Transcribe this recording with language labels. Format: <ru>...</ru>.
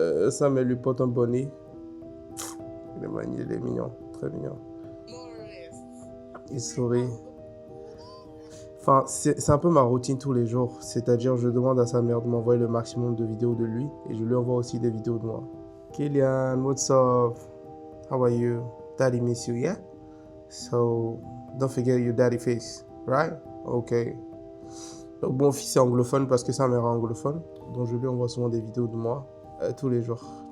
<fr>Sam, elle lui porte un bonnet. Il est mignon, très mignon. Il sourit. Enfin, c'est un peu ma routine tous les jours. C'est-à-dire, je demande à sa mère de m'envoyer le maximum de vidéos de lui et je lui envoie aussi des vidéos de moi.</fr> <en>Kylian, what's up? How are you? Daddy miss you, yeah? So, don't forget your daddy face, right? Okay.</en> <fr>Donc, mon fils est anglophone parce que sa mère est anglophone. Donc, je lui envoie souvent des vidéos de moi tous les jours.</fr>